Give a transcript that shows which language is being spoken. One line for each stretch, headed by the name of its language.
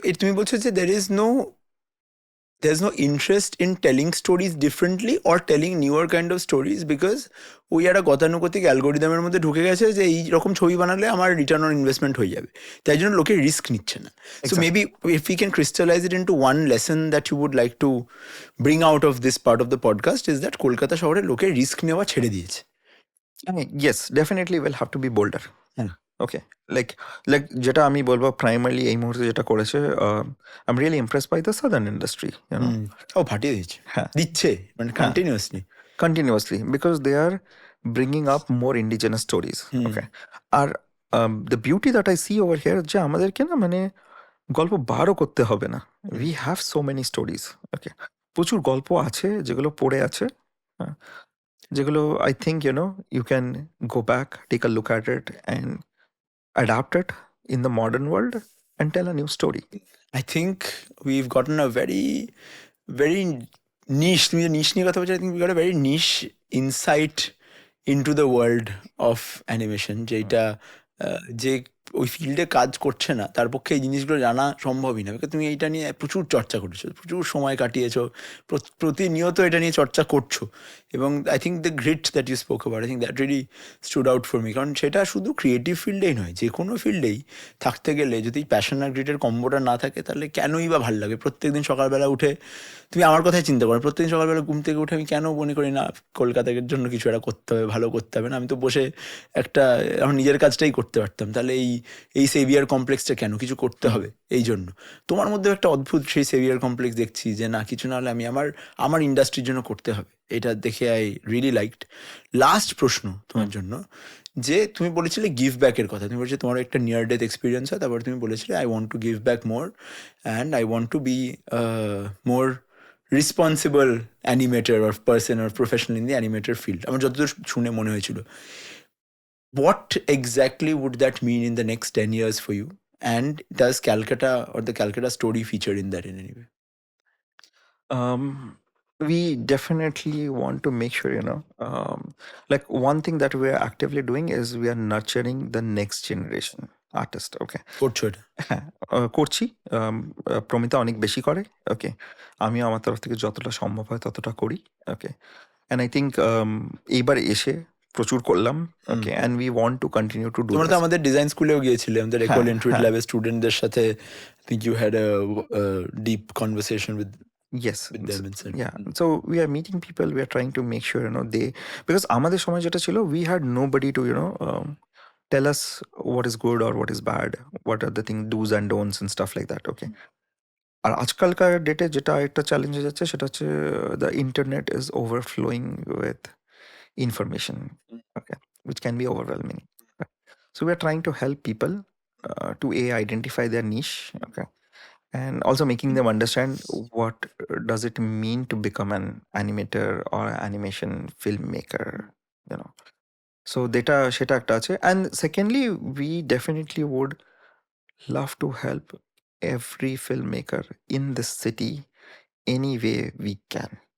Bangla: তুমি বলছো যে
English: there's no interest in telling stories differently or telling newer kind of stories because
Bangla: ওই একটা গতানুগতিক অ্যালগোরিদমের মধ্যে ঢুকে গেছে যে এই রকম ছবি বানালে আমার রিটার্ন অন ইনভেস্টমেন্ট হয়ে যাবে, তাই জন্য লোকে রিস্ক নিচ্ছে না।
English: so maybe if you can crystallise it into one lesson that you would like to bring out of this part of the podcast is that
Bangla: Kolkata শহরে লোকে রিস্ক নেওয়া ছেড়ে দিয়েছে।
English: Yes, definitely we'll have to be bolder.
Bangla: Okay, like যেটা আমি বলবো primarily এই মুহূর্তে যেটা করেছে,
English: I am really impressed by the southern industry.
Bangla: ও ফাটিয়ে দিচ্ছে, দিচ্ছে মানে
English: Continuously, because they are bringing up more indigenous stories. Okay, আর the beauty that I see over here
Bangla: যে আমাদেরকে না মানে গল্প বারও করতে হবে না,
English: We have so many stories. Okay,
Bangla: প্রচুর গল্প আছে যেগুলো পড়ে আছে, যেগুলো
English: I think you can go back, take a look at it and adapt it in the modern world and tell a new story. I think we've gotten a very, very niche,
Bangla: তুমি যে নিশ নিয়ে কথা বলছো,
English: I think we got a very niche insight into the world of animation,
Bangla: যেটা যে ওই ফিল্ডে কাজ করছে না তার পক্ষে এই জিনিসগুলো জানা সম্ভবই না, বিকজ তুমি এইটা নিয়ে প্রচুর চর্চা করেছো, প্রচুর সময় কাটিয়েছো, প্রতিনিয়ত এটা নিয়ে চর্চা করছো।
English: এবং I think the grit that you spoke about, I think that really stood out for me.
Bangla: কারণ সেটা শুধু ক্রিয়েটিভ ফিল্ডেই নয়, যে কোনো ফিল্ডেই থাকতে গেলে যদি প্যাশন আর গ্রিটের কম্বোটা না থাকে তাহলে কেনই বা ভালো লাগে। প্রত্যেকদিন সকালবেলা উঠে তুমি আমার কথাই চিন্তা করো, প্রত্যেকদিন সকালবেলা ঘুম থেকে উঠে আমি কেন মনে করি না কলকাতার জন্য কিছু একটা করতে হবে, ভালো করতে হবে না, আমি তো বসে একটা আমার নিজের কাজটাই করতে পারতাম। তাহলে এই সেভিয়ার কমপ্লেক্সটা কেন, কিছু করতে হবে এই জন্য। তোমার মধ্যে একটা অদ্ভুত সেই সেভিয়ার কমপ্লেক্স দেখছি যে না, কিছু না হলে আমি আমার ইন্ডাস্ট্রির জন্য করতে হবে। এটা দেখে
English: I really liked.
Bangla: লাস্ট প্রশ্ন তোমার জন্য, যে তুমি বলেছিলে গিভ ব্যাকের কথা, তুমি বলেছিলে তোমার একটা নিয়ার ডেথ এক্সপিরিয়েন্স হয়, তারপর তুমি বলেছিলে
English: I want to give back more and I want to be more responsible animator or person or professional in the animator field.
Bangla: আমার যতদূর শুনে মনে হয়েছিল,
English: what exactly would that mean in the next 10 years for you? And does Calcutta or the Calcutta story feature in that in any way? We definitely want to make sure, like one thing that we are actively doing is we are nurturing the next generation artist. Okay.
Bangla: করছো এটা? হ্যাঁ, করছি। প্রমিতা অনেক বেশি করে। ওকে, আমিও আমার তরফ থেকে যতটা সম্ভব হয় ততটা করি। ওকে,
English: and I think
Bangla: এইবার এসে প্রচুর করলাম।
English: Okay, and we want to continue to do.
Bangla: তোমরা তো আমাদের ডিজাইন স্কুলেও গিয়েছিলে, আমাদের একোল ইন্টুইট হ্যাঁ। ল্যাবের স্টুডেন্টদের সাথে।
English: I think you had a deep conversation with Yes. them and said, Yeah. So we are meeting people. We are trying to make sure, they, because
Bangla: আমাদের সময় যেটা ছিল,
English: we had nobody to, tell us what is good or what is bad, what are the things, do's and don'ts and stuff like that. Okay.
Bangla: আর আজকালকার ডেটে যেটা একটা challenge হয়ে যাচ্ছে সেটা হচ্ছে
English: The internet is overflowing with information, okay, which can be overwhelming. So we are trying to help people to identify their niche, okay, and also making them understand what does it mean to become an animator or animation filmmaker, so data
Bangla: সেটা একটা আছে।
English: and secondly, we definitely would love to help every filmmaker in this city any way we can.